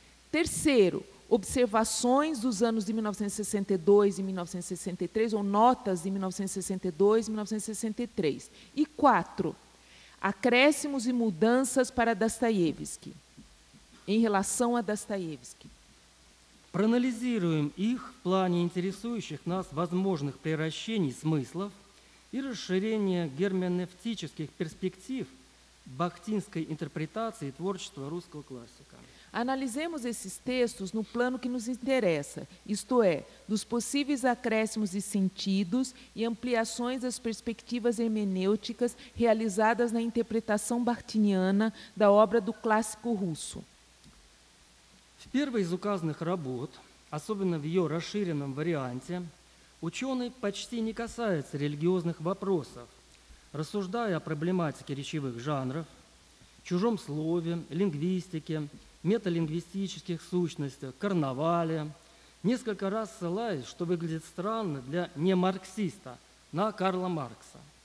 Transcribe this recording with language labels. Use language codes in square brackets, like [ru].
[pt] Terceiro, observações dos anos de 1962 e 1963, ou notas de 1962 e 1963. E 4, acréscimos e mudanças para Достоевский, em relação a Достоевский. [ru] Проанализируем их в плане интересующих нас возможных превращений смыслов и расширения герменевтических перспектив бахтинской интерпретации творчества русского классика. [pt] Analisemos esses textos no plano que nos interessa, isto é, dos possíveis acréscimos de sentidos e ampliações das perspectivas hermenêuticas realizadas na interpretação bakhtiniana da obra do clássico russo. [ru] В первой из указанных работ, особенно в ее расширенном варианте, ученый почти не касается религиозных вопросов, рассуждая о проблематике речевых жанров, чужом слове, лингвистике, металингвистических сущностях, карнавале, несколько раз ссылаясь, что выглядит странно для немарксиста, на Карла Маркса.